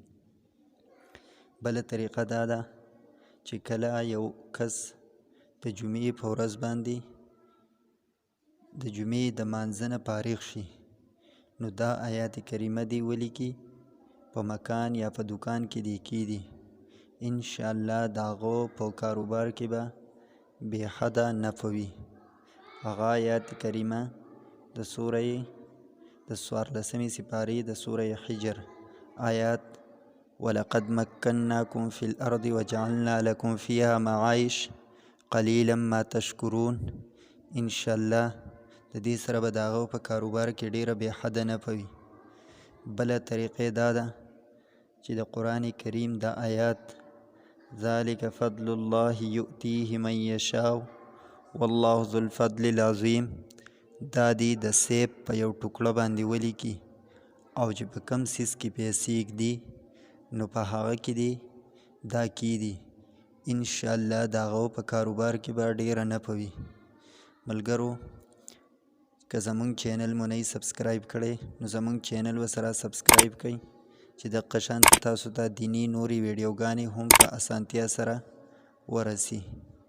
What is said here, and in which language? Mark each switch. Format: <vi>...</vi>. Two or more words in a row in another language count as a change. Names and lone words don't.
<ps>بله طریقه دا ده چې کله یو کس د جمعې په ورځ باندې د جمعې د مانځه نه فارغ شي، نو دا آیات کریمه دی ولیکي په مکان یا په دکان کې دی کیدي.</ps> <ar>ان شاء الله</ar> <ps>د هغو په کاروبار کې به بې حده نفع وي. هغه آیات کریمه د سوره د 14 سپارې د سوره حجر آیات</ps> <ar>ولقد مکناکم فی الارض وجعلنا لکم فیها معایش قلیلا ما تشکرون. ان شاء الله</ar> <ps>د دې سره به د هغو په کاروبار کې ډیره بې حده نفع وي. بله طریقې دا ده چې د قرآن کریم د آیات</ps> <ar>ذلك فضل الله يؤتيه من يشاء والله ذو الفضل العظیم</ar> <ps>دا دی د سیب په یو ټوکړه باندې ولیکي او چې په کم سیس کې پیسې ږدي نو په هغه کې دی دا کیدي.</ps> <ar>ان شاء الله</ar> <ps>د هغو په کاروبار کې به ډیره نفع وي. ملګرو که زمونږ چینل مو نه یې سبسکرایب کړی نو زمونږ چینل ورسره سبسکرایب کړئ چې دغه شان تاسو ته دیني نورې ویډیوګانې هم په اسانتیا سره ورسي.</ps>